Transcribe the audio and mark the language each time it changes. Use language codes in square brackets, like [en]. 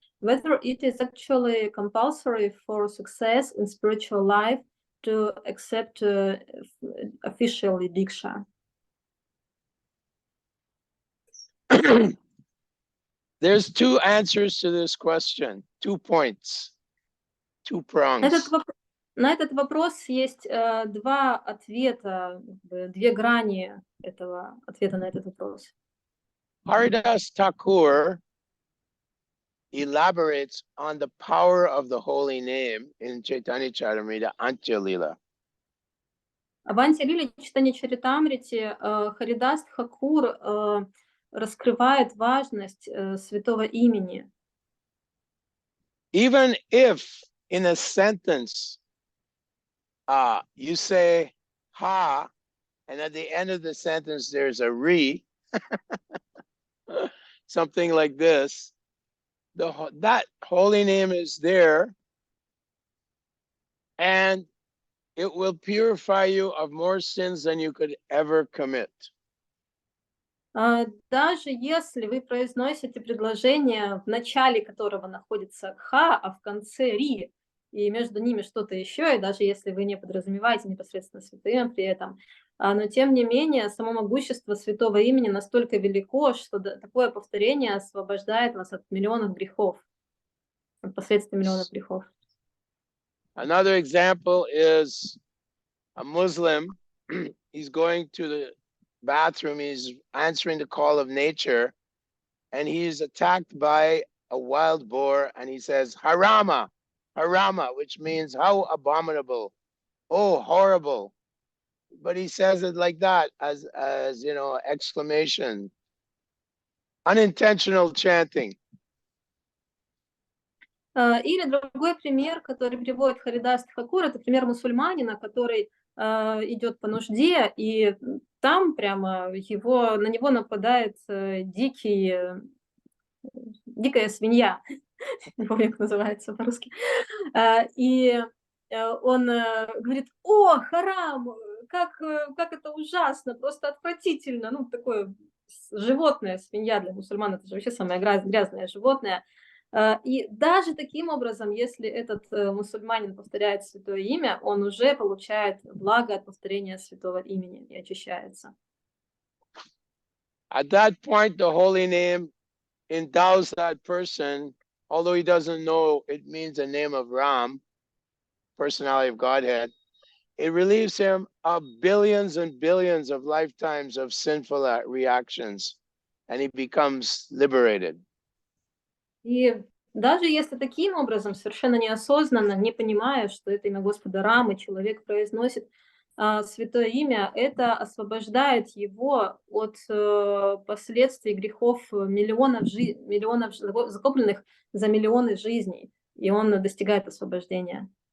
[en] Whether it is actually compulsory for success in spiritual life to accept officially diksha. There's two answers to this question, 2 points, 2 prongs. [ru] На этот вопрос есть два ответа, две грани этого ответа на этот вопрос. [en] Haridas Thakur elaborates on the power of the holy name in Chaitanya Charitamrita Antya Lila. [ru] В Антя-лиле читания Чаритамрити Харидас Тхакур раскрывает важность святого имени. [en] Even if in a sentence you say ha, and at the end of the sentence there's a re, something like this, that holy name is there, and it will purify you of more sins than you could ever commit. [ru] Даже если вы произносите предложение, в начале которого находится ха, а в конце ри, и между ними что-то еще, и даже если вы не подразумеваете непосредственно святым при этом, но тем не менее само могущество святого имени настолько велико, что такое повторение освобождает вас от миллионов грехов, от последствий миллионов грехов. [en] Another example is a Muslim. He's going to the bathroom, he's answering the call of nature, and he's attacked by a wild boar, and he says, Harama, Harama, which means how abominable, oh, horrible. But he says it like that, as you know, exclamation. Unintentional chanting. [ru] Или другой пример, который приводит Харидас Тхакур, это пример мусульманина, который идет по нужде, и там прямо на него нападает дикая свинья, не помню, как называется по-русски, и он говорит: «О, харам, как это ужасно, просто отвратительно», ну, такое животное, свинья для мусульман, это же вообще самое грязное животное. И даже таким образом, если этот мусульманин повторяет святое имя, он уже получает благо от повторения святого имени и очищается. [en] At that point, the holy name endows that person, although he doesn't know it means the name of Ram, personality of Godhead. It relieves him of billions and billions of lifetimes of sinful reactions, and he becomes liberated. [ru] И даже если таким образом, совершенно неосознанно, не понимая, что это имя Господа Рамы, человек произносит святое имя, это освобождает его от последствий грехов миллионов закопленных за миллионы жизней, и он достигает освобождения.